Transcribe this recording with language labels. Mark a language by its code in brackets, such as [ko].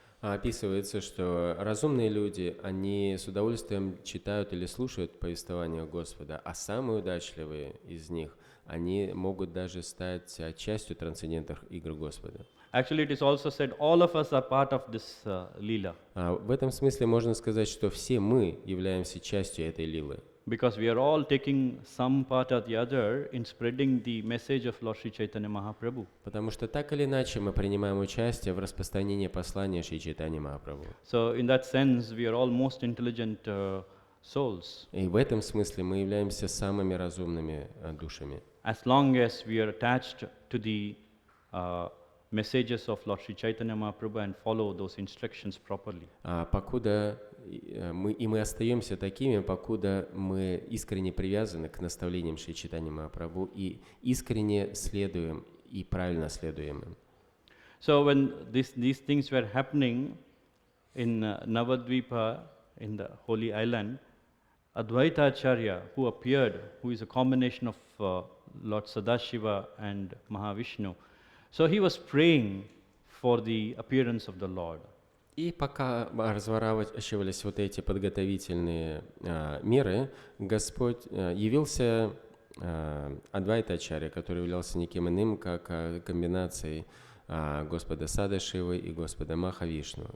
[ru] Описывается, что разумные люди, они с удовольствием читают или слушают повествования Господа, а самые удачливые из них, они могут даже стать частью трансцендентных игр Господа. [en] Actually, it is also said all of us are part of this Leela. [ru] В этом смысле можно сказать, что все мы являемся частью этой лилы. [en] Because we are all taking some part or the other in spreading the message of Lord Sri Chaitanya Mahaprabhu. [ru] Потому что так или иначе мы принимаем участие в распространении послания Шри Чайтаньи Махапрабху. [en] So in that sense, we are all most intelligent souls. [ru] И в этом смысле мы являемся самыми разумными душами. [en] As long as we are attached to the messages of Lord Sri Chaitanya Mahaprabhu and follow those instructions properly. [ru] Покуда мы остаемся такими, покуда мы искренне привязаны к наставлениям Шри Чайтаньи Махапрабху и искренне следуем и правильно следуем им. [en] So when these things were happening in Navadvipa, in the Holy Island, Advaita Acharya, who appeared, who is a combination of Lord Sadashiva and Mahavishnu, so he was praying for the appearance of the Lord. [ru] И пока разворачивались вот эти подготовительные меры, Господь явился Адвайта Ачарья, который являлся никем иным, как комбинацией Господа Садашивы и Господа Махавишну.